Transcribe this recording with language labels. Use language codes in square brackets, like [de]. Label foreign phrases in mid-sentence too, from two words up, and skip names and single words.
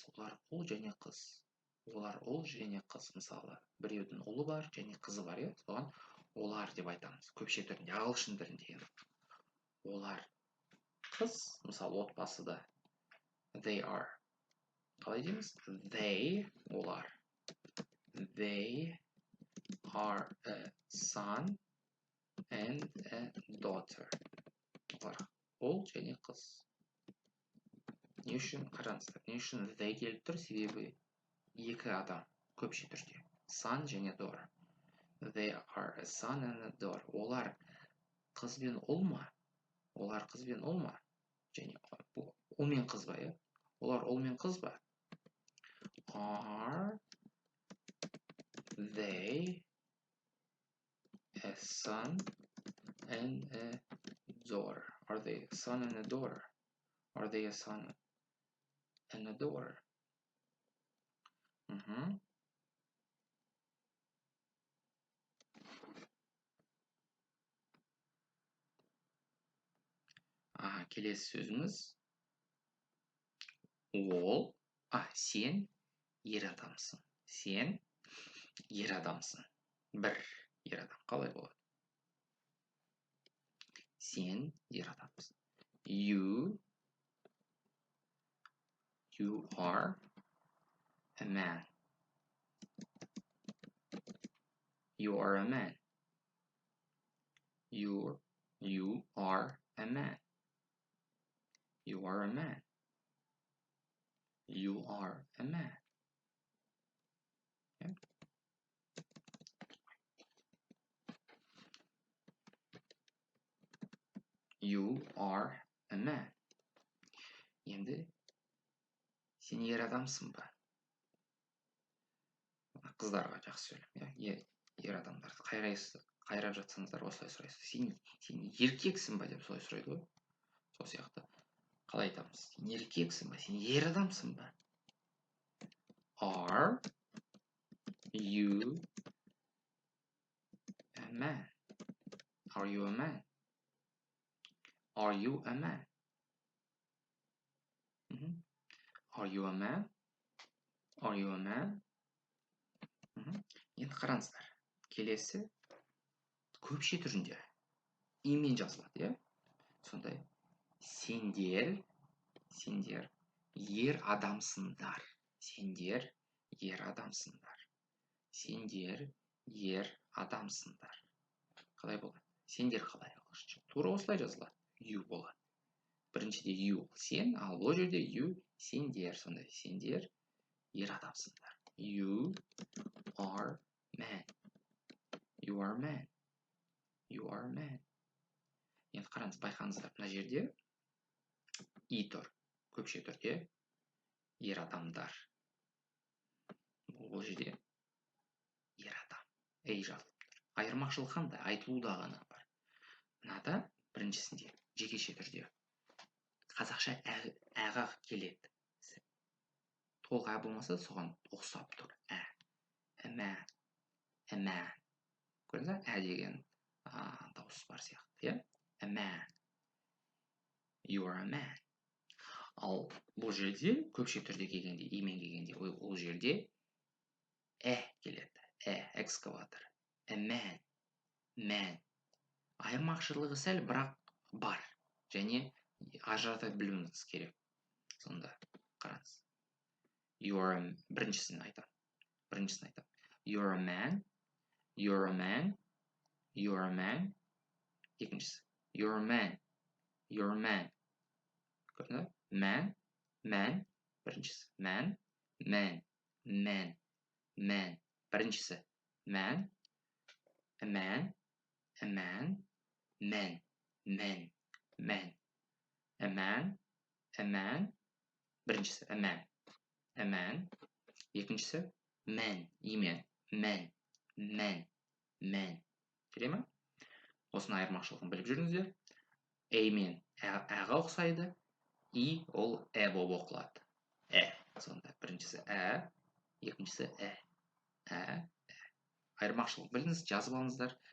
[kk] Олар ұл және қыз. Олар ұл және қыз. Мысалы, біреудің ұлы бар және қызы бар, соған олар деп айтамыз. Көпше түрінде, ағылшын тілінде. Олар қыз, мысалы, отбасыда [en] they are. [kk] Қалай дейміз? They, олар. [en] They are a son and a daughter. [kk] Олар ұл және қыз. Не үшін қараңыздар? Не үшін they келіп тұр? Себебі екі адам көпше түрде. [en] Son және daughter. They are a son and a daughter. [kk] Олар қыз бен ұл ма? Олар қыз бен ұл ма? Және ұл мен қыз ба, Олар ұл мен қыз ба? [en] Are they a son and a daughter? Are they a son and a daughter? Are they a son and a daughter? [kk] Келесі сөзіміз. Ол, сен ер адамсың. Сен ер адамсың. Бір ер адам. Қалай болады? Сен ер адамсың. [en] You are a man. You are a man. You are a man. You are a man. You are a man. Okay? You are a man. [kk] Енді сен ер адамсың ба? Қыздарға жақсы сөйлем, иә? Ер адамдарды қайрап жатсаңыздар осылай сұрайсыз. Сен еркексің ба деп солай сұрайды ғой. Сол сияқты. Қалай айтамыз? Сен еркексің ба? Сен ер адамсың ба? [en] Are you a man? Are you a man? Are you a man? Are you a man? Are you a man? [kk] Енді қараңыздар. Келесі көпше түрінде имен жазылады, иә? Сондай сендер ер адамсыңдар. Сендер ер адамсыңдар. Сендер ер адамсыңдар. Қалай болады? Сендер қалай ағылшынша? Тура осылай жазылады. You болады. Біріншіде you сен, ал бұл жерде you сендер. Сондай сендер ер адамсыңдар. [en] You are man. You are man. You are man. [kk] Енді қараңыз, байқаңыздар, мына жерде и тұр. Көпше түрде ер адамдар. Бұл жерде ер адам. Ей жазылып тұр. Айырмашылық қандай? Айтылуда ғана бар. Мынада біріншісінде жекеше түрде қазақша әға келеді. Толық ә болмаса, соған ұқсап тұр. Ә. [en] A man. A man. [kk] Көрдіңіз бе? Ә деген дауыс бар сияқты, иә? [en] A man. You are a man. [kk] Ал бұл жерде көпше түрде келгенде, имен келгенде, ол жерде келеді. Экскаватор. [en] A man. Man. [kk] Айырмашылығы сәл, бірақ бар. Және ажырата білуіңіз керек. Сонда қараңыз. Біріншісін айтам. [en] You're a man. You're a man. You're a man. Екіншісі. You're a man. You're a man. [kk] Көрдіңіз бе? [en] Man. Man. Біріншісі. Man. Man. Man. Man. Біріншісі. Man. A man. A man. Man. Man. Man. A man. A man. Біріншісі. A man. A man. Екіншісі. Man. Имен. Man. Man. Man. [kk] Келе ме? Осының айырмашылығын біліп жүріңіздер. A мен әға ұқсайды. И ол болып оқылады. Сонда біріншісі екіншісі айырмашылық біліңіз, жазып алыңыздар.